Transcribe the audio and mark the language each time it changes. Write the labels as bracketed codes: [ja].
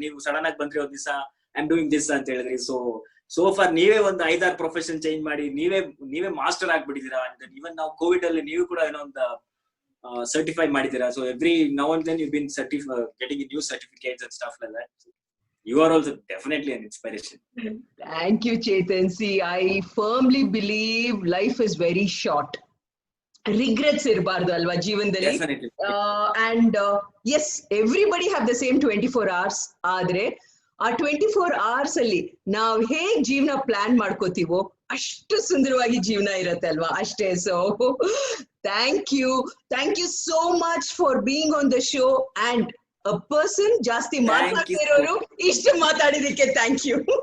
[kn] ನೀವು ಸಡನ್ ಆಗಿ ಬಂದ್ರಿ ಒಂದ್ ದಿವಸ, [en] I am doing this [kn] ಅಂತ ಹೇಳಿದ್ರಿ. ಸೋ ಫಾರ್ ನೀವೇ ಒಂದು 5-6 ಪ್ರೊಫೆಷನ್ ಚೇಂಜ್ ಮಾಡಿ ನೀವೇ ಮಾಸ್ಟರ್ ಆಗ್ಬಿಟ್ಟಿದ್ದೀರಾ. ಇವನ್ ನಾವು ಕೋವಿಡ್ ಅಲ್ಲಿ ನೀವು ಕೂಡ ಏನೋ ಒಂದು ಸರ್ಟಿಫೈ ಮಾಡಿದ್ದೀರಾ. [en] So every now and then you been getting new certificates and stuff like that. You are also definitely an inspiration. Thank you, Chetan. See, I firmly believe life is very short. [kn] Regrets ಇರಬಾರ್ದು ಅಲ್ವಾ ಜೀವನದಲ್ಲಿ. [en] Definitely. And yes, everybody have the same 24 hours. [kn] ಆದ್ರೆ ಆ 24 hours ಅಲ್ಲಿ ನಾವ್ ಹೇಗ್ ಜೀವನ plan ಮಾಡ್ಕೋತೀವೋ ಅಷ್ಟು ಸುಂದರವಾಗಿ ಜೀವನ ಇರತ್ತೆ ಅಲ್ವಾ, ಅಷ್ಟೇ. [en] So thank you so much for being on the show. [kn] And a person ಜಾಸ್ತಿ ಮಾತಾಡ್ತಿರೋರು ಇಷ್ಟು ಮಾತಾಡಿದಕ್ಕೆ ಥ್ಯಾಂಕ್ ಯು.